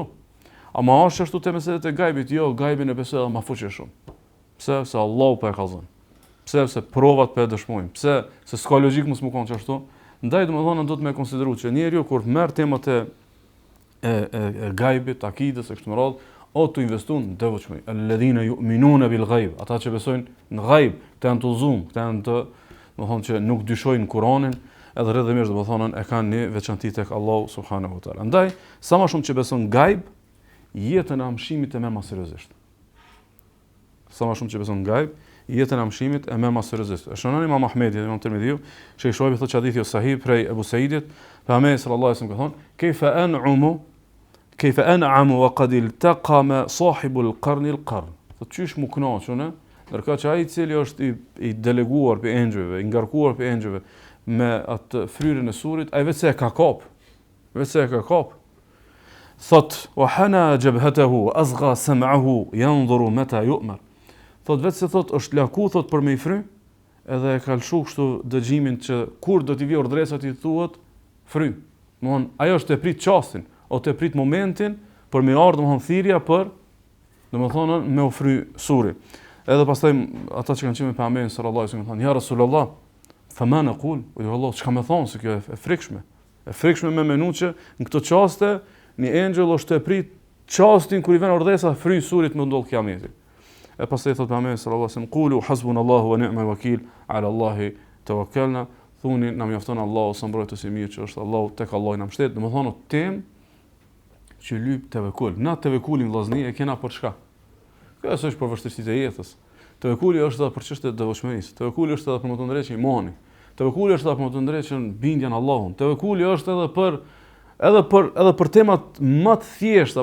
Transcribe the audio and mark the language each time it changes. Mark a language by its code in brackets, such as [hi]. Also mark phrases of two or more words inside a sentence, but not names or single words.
[sq] Ama është ashtu te meselet e gajbit, jo, gajbin e besoj edhe më fuqi shumë. Pse? Se Allahu po e ka dhënë. Pse? Se provat po e dëshmojnë. Pse? Se s'ka logjik mos më kanë ashtu. Ndaj domethënë do të më konsideru që njeriu kur merr temat e gajbit, akidës e kështu me radhë, o të investon në devotshmëri. [ar] الذين يؤمنون بالغيب, [sq] ata që besojnë në ghaib, të janë të ulzuar, të janë të, domethënë që nuk dyshojnë Kur'anin, edhe rrjedhimisht domethënë e kanë një veçanti tek Allahu [ar] سبحانه وتعالى. [sq] Andaj, sa më shumë që beson gajb, jetën e amshimit e merr më seriozisht. Sa më shumë që beson gajb, jetën e amshimit e merr më seriozisht. Shënon Imam Ahmedi, Imam Tirmidhiu, Sheikh Shuaib thotë hadithi sahih prej Abu Saidit, pejgamberi [ar] صلى الله عليه وسلم [sq] ka thonë, [ar] كيف أنعم وقد التقم صاحب القرن القرن. [sq] Thotë çish më kënaqun, ndërka që ai i cili është i deleguar për engjëve, i ngarkuar për engjëve me atë fryrën e surit, ai vetë se ka kap. [ar] Thot وحنى جبهته وأصغى سمعه ينظر متى يؤمر. [sq] Thot vetë se thot është laku thot për me i fry, edhe e ka lshu kështu dëgjimin që kur do t'i vi ordresa ti thuhet fry. Domthon ajo është të prit çastin, ose të prit momentin për me ardhur domthon thirrja për domthon me u fry suri. Edhe pastaj ata që kanë qenë me pejgamberin [ar] صلى الله عليه وسلم [sq] thonë [ar] يا رسول الله، فما نقول, [sq] o Allah, çka më thon se kjo e frikshme. E frikshme me menu që në këtë çaste një engjëll është të prit çastin kur i vjen ordhesa fry surit më ndodh kiameti. E pastaj thotë pejgamberi [ar] صلى الله عليه وسلم قولوا حسبنا الله ونعم الوكيل، على الله توكلنا, [sq] thuni na mjafton Allahu sa mbrojtës i mirë që është Allahu, tek Allahu na mbështet. Domethënë tem që lyp tevekul. Na tevekulin vllazni e kena për çka? Kjo është për vështirësitë e jetës. Tevekuli është edhe për çështjet e devotshmërisë. Tevekuli është edhe për më të ndrejtë imani. Tevekuli është edhe për më të ndrejtë bindjen në Allahun. Tevekuli është edhe për temat më të thjeshta.